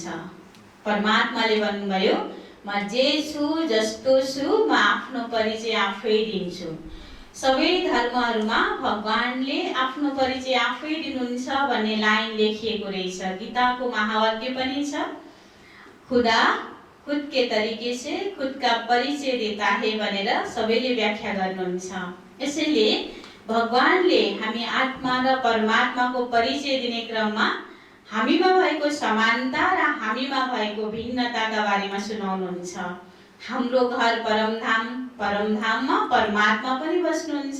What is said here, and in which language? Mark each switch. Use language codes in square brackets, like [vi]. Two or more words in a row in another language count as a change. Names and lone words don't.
[ne] परमात्माले भन्नुभयो म जे छु, जस्तो छु, म आफ्नो परिचय आफै दिन्छु। सबै धर्महरूमा भगवानले आफ्नो परिचय आफै दिनुहुन्छ भन्ने लाइन लेखिएको रहेछ। गीताको महावाक्य पनि छ, [hi] खुदा खुद के तरिके से खुद का परिचय देता है [ne] भनेर सबैले व्याख्या गर्नुहुन्छ। यसैले भगवानले हामी आत्मा र परमात्माको परिचय दिने क्रममा हामीमा भएको समानता र हामीमा भएको भिन्नताका बारेमा सुनाउनुहुन्छ। हाम्रो घर परमधाम, परमधाममा परमात्मा पनि बस्नुहुन्छ।